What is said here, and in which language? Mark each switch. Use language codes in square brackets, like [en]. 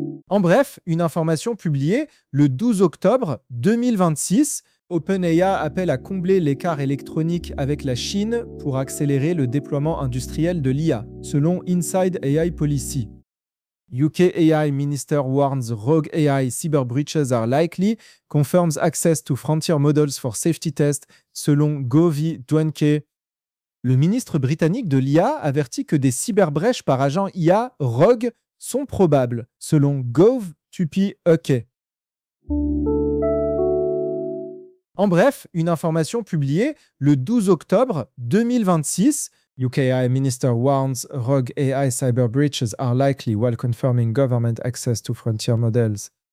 [fr] En bref, une information publiée le 12 octobre 2026, OpenAI appelle à combler l'écart électronique avec la Chine pour accélérer le déploiement industriel de l'IA, selon Inside AI Policy. [en] UK AI Minister warns rogue AI cyber breaches are likely, confirms access to frontier models for safety tests, [fr] selon [en] Gov.uk. [fr] Le ministre britannique de l'IA avertit que des cyberbrèches par agents IA rogue sont probables, selon Gov.uk. En bref, une information publiée le 12 octobre 2026, [en] UK AI Minister warns rogue AI cyber breaches are likely while confirming government access to frontier models.